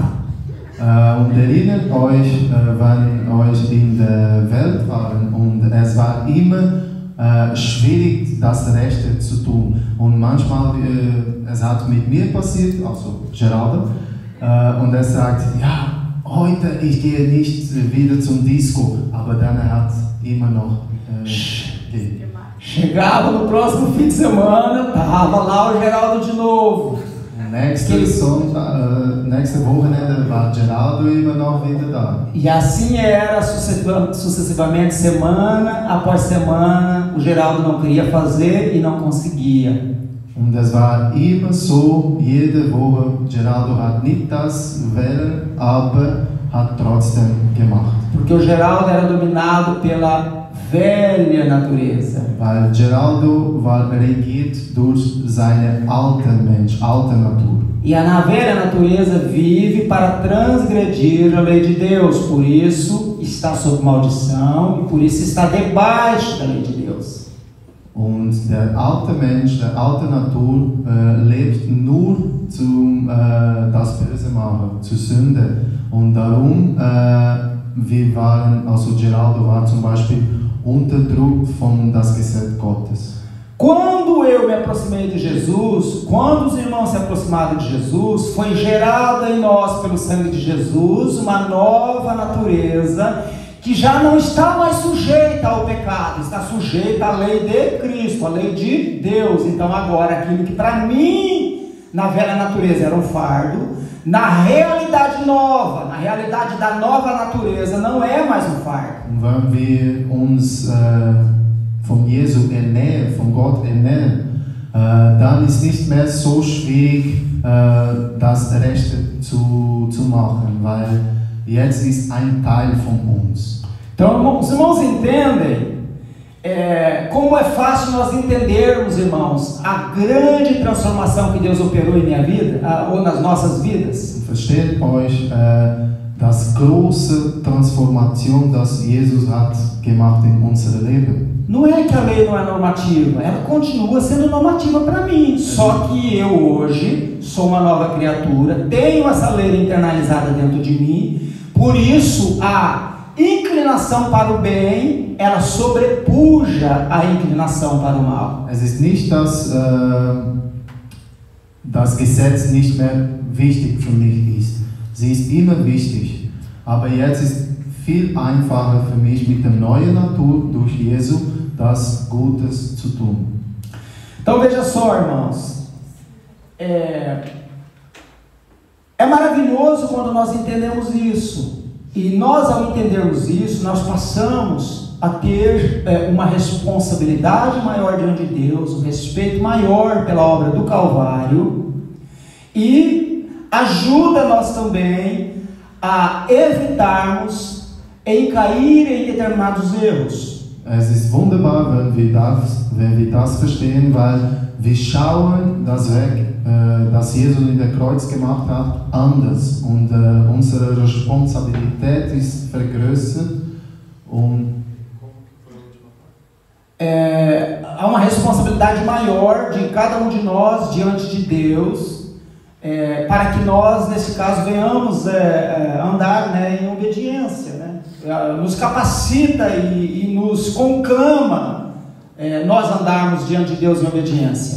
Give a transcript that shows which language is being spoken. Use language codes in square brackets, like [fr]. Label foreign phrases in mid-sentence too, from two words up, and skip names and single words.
[de] Und erinnert euch, wenn euch in der Welt waren und es war immer schwierig, das Rechte zu tun. Und manchmal, es hat mit mir passiert, also Geraldo, und er sagt, ja, heute ich gehe nicht wieder zum Disco, aber dann er hat immer noch [pt] Chegava no próximo fim de semana, tava lá o Geraldo de novo. [de] Nächste Wochenende war Geraldo immer noch wieder da. [pt] E assim era sucessivamente, semana após semana. O Geraldo não queria fazer e não conseguia. [de] Und es war immer so, jede Woche, Geraldo hat nicht das wollen, aber hat trotzdem gemacht. [pt] Porque o Geraldo era dominado pela velha natureza. [de] Weil Geraldo war regiert durch seine alte Natur. [pt] E a velha natureza vive para transgredir a lei de Deus, por isso está sob maldição e por isso está debaixo da lei de Deus. [de] Und der alte Mensch, der alte Natur lebt nur zum das Böse machen, zur Sünde. Und darum, Geraldo war zum Beispiel unter Druck von das Gesetz Gottes. [pt] Quando eu me aproximei de Jesus, quando os irmãos se aproximaram de Jesus, foi gerada em nós pelo sangue de Jesus uma nova natureza que já não está mais sujeita ao pecado, está sujeita à lei de Cristo, à lei de Deus. Então agora aquilo que para mim na velha natureza era um fardo, na realidade nova, na realidade da nova natureza, não é mais um fardo. [de] Wenn wir uns von Jesu ernähren, von Gott ernähren, dann ist nicht mehr so schwierig, das Rechte zu machen, weil jetzt ist ein Teil von uns. [pt] Então, os irmãos entendem como é fácil nós entendermos, irmãos, a grande transformação que Deus operou em minha vida, ou nas nossas vidas. [de] Versteht euch das große Transformation, das Jesus hat gemacht in unserem Leben. [pt] Não é que a lei não é normativa, ela continua sendo normativa para mim. Só que eu hoje sou uma nova criatura, tenho essa lei internalizada dentro de mim, por isso a inclinação para o bem, ela sobrepuja a inclinação para o mal. [de] Es ist nicht, dass das Gesetz nicht mehr wichtig für mich ist. Sie ist immer wichtig, aber jetzt ist viel einfacher für mich mit der neuen Natur durch Jesus das Gutes zu tun. [pt] Então veja só, irmãos, é maravilhoso quando nós entendemos isso. E nós, ao entendermos isso, nós passamos a ter uma responsabilidade maior diante de Deus, um respeito maior pela obra do Calvário, e ajuda nós também a evitarmos em cair em determinados erros. [de] Es ist wunderbar, wenn wir das verstehen, weil wir schauen das Weg, das Jesus in der Kreuz gemacht hat, anders, und unsere Responsabilität ist vergrößert und [pt] há uma responsabilidade maior de cada um de nós diante de Deus, para que nós, nesse caso, venhamos andar em obediência, né? Nos capacita e nos conclama nós andarmos diante de Deus em obediência.